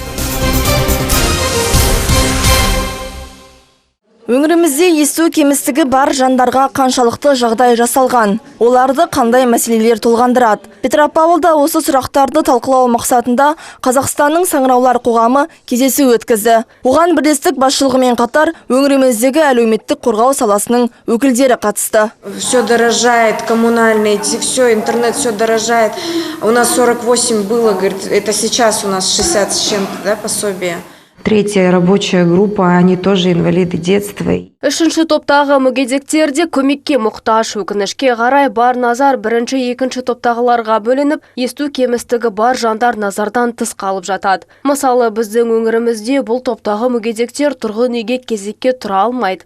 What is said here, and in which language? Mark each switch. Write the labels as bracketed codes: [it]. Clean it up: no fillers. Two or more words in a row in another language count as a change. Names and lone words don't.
[kk] Өңірімізде есту кемістігі бар жандарға қаншалықты жағдай жасалған? Оларды қандай мәселелер толғандырады? Петропавлда осы сұрақтарды талқылау мақсатында Қазақстанның саңыраулар қоғамы кездесу өткізді. Оған бірлестік басшылығымен қатар өңіріміздегі әлеуметтік қорғау саласының өкілдері қатысты. [ru] Все дорожает, коммунальные, все, интернет, все дорожает. У нас 48 было, говорит, это сейчас у нас 60 с чем-то, да, пособие. 3-я рабочая группа, они тоже инвалиды детства. [kk] Үшінші топтағы мүгедектер де көмекке мұқтаж. Өкінішке қарай бар назар бірінші, екінші топтағыларға бөлініп, есту кемістігі бар жандар назардан тыс қалып жатады. Мысалы, біздің өңірімізде бұл топтағы мүгедектер тұрғын үйге кезекке тұра алмайды.